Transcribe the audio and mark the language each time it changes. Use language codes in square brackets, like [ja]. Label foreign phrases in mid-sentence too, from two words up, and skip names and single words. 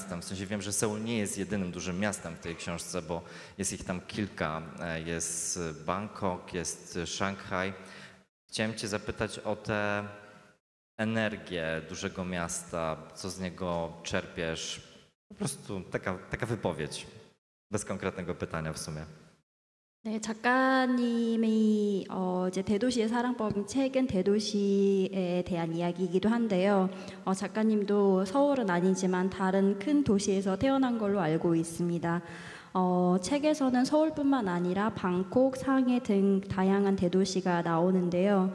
[pl] W sensie wiem, że Seul nie jest jedynym dużym miastem w tej książce, bo jest ich tam kilka. Jest Bangkok, jest Szanghaj. Chciałem cię zapytać o tę energię dużego miasta, co z niego czerpiesz. Po prostu taka wypowiedź, bez konkretnego pytania w sumie. [ko] 네, 작가님이 이제 대도시의 사랑법 책은 대도시에 대한 이야기이기도 한데요. 작가님도 서울은 아니지만 다른 큰 도시에서 태어난 걸로 알고 있습니다. 책에서는 서울뿐만 아니라 방콕, 상해 등 다양한 대도시가 나오는데요.